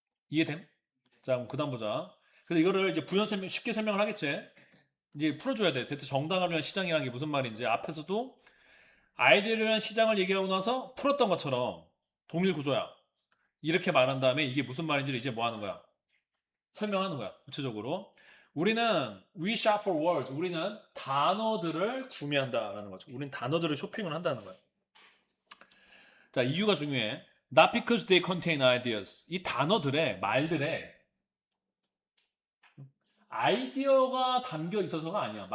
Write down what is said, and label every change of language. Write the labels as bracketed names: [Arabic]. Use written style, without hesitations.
[Korean] 이해됨? 자, 그럼 그다음 보자. 그래서 이거를 이제 부연 설명, 쉽게 설명을 하겠지. 이제 풀어줘야 돼. 대체 정당화를 위한 시장이라는 게 무슨 말인지. 앞에서도 아이디어를 위한 시장을 얘기하고 나서 풀었던 것처럼 동일 구조야. 이렇게 말한 다음에 이게 무슨 말인지를 이제 뭐 하는 거야? 설명하는 거야. 구체적으로. 우리는 [English] we shop for words. [Korean] 우리는 단어들을 구매한다라는 거죠. 우리는 단어들을 쇼핑을 한다는 거야. 자, 이유가 중요해. [English] Not because they contain ideas. [Korean] 이 단어들의 말들의 아이디어가 담겨 있어서가 아니야.